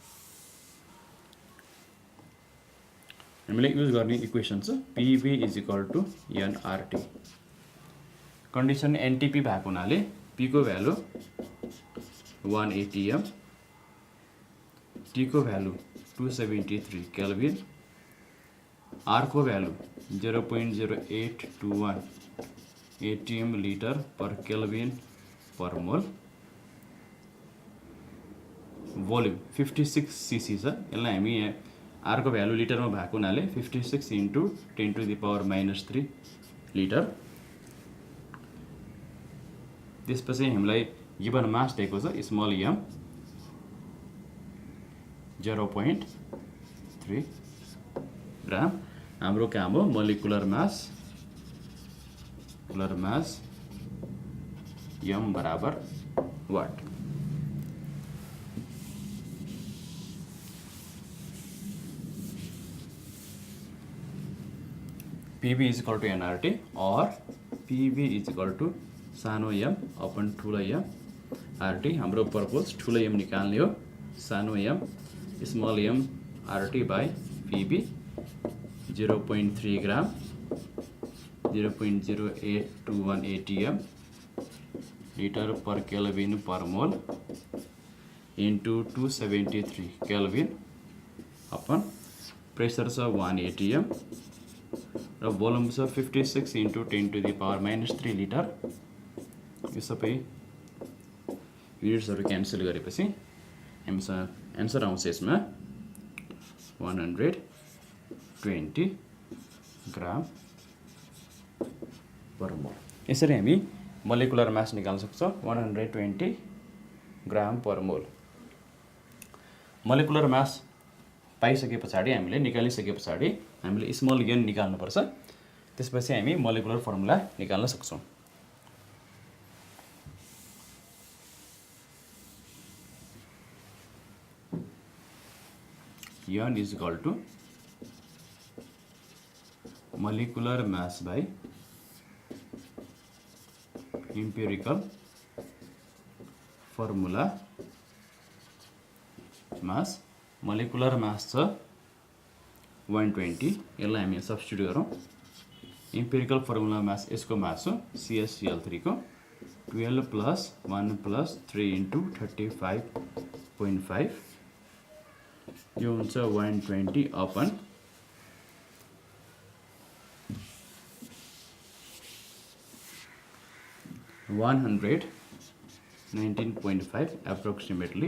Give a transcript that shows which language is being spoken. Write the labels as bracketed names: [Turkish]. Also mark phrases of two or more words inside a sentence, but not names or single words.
[Nepali] हामीले युज गर्ने इक्वेसन छ PV = nRT. [English] condition NTP [Nepali] भएको हुनाले P को भ्यालु 180 m, T को भ्यालु 273 केल्भिन, R को भ्यालु 0.0821 [English] atm liter per Kelvin per mole, [Nepali] भोल्युम 56 cc छ. यसलाई हामी R को भ्यालु लिटरमा भएको हुनाले 56 × 10⁻³ लिटर. त्यसपछि हामीलाई [English] given mass [Nepali] दिएको छ [English] small m [Nepali] 0.3 ग्राम. हाम्रो काम हो [English] molecular mass [Nepali] m बराबर वाट. PV = nRT or PV = सानो m अपन ठुलो m RT. हाम्रो पर्पज ठुलो m निकाल्ने हो. सानो m [English] small m RT by PV [Nepali] 0.3 ग्राम 0.0821 [English] atm liter per Kelvin per mole into 273 Kelvin upon pressure [Nepali] छ 1 atm र भोल्युम छ 56 × 10⁻³ लिटर. यो सबै युनिट्सहरू क्यान्सल गरेपछि हामीसँग एन्सर आउँछ यसमा 120 [English] gram per mole. [Nepali] यसरी हामी [English] molecular mass [Nepali] निकाल्न सक्छौँ 120 [English] gram per mole. molecular mass [Nepali] पाइसके पछाडि हामीले निकालिसके पछाडि हामीले [English] small n [Nepali] निकाल्नुपर्छ. त्यसपछि हामी [English] molecular formula [Nepali] निकाल्न सक्छौँ. [English] n = molecular mass by empirical formula mass. molecular mass [Nepali] छ 120. यसलाई हामी सब्स्टिट्युट गरौँ. [English] empirical formula mass [Nepali] यसको मास हो CHCl3 को 12 + 1 + 3 × 35.5. यो हुन्छ 120 अपन 119.5 approximately.